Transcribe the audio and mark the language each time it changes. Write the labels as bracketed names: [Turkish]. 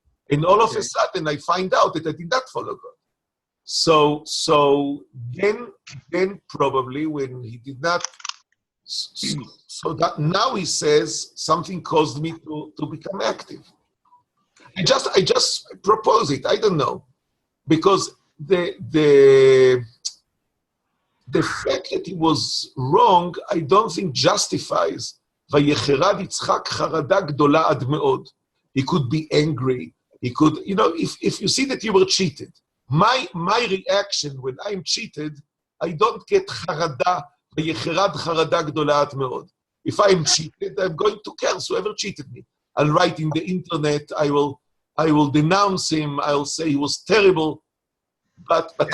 [English] And all of a sudden I find out that I did not follow God. So then probably when he did not, so that now he says something caused me to become active. I just propose it. I don't know, because the fact that he was wrong, I don't think justifies. [Hebrew] ויחרד יצחק חרדה גדולה עד מאוד. [English] He could be angry. He could, if you see that you were cheated, my reaction when I'm cheated, I don't get חרדה, [Hebrew] ויחרד חרדה גדולה עד מאוד. [English] If I'm cheated, I'm going to curse whoever cheated me. I'll write in the internet, I will denounce him, I'll say he was terrible, but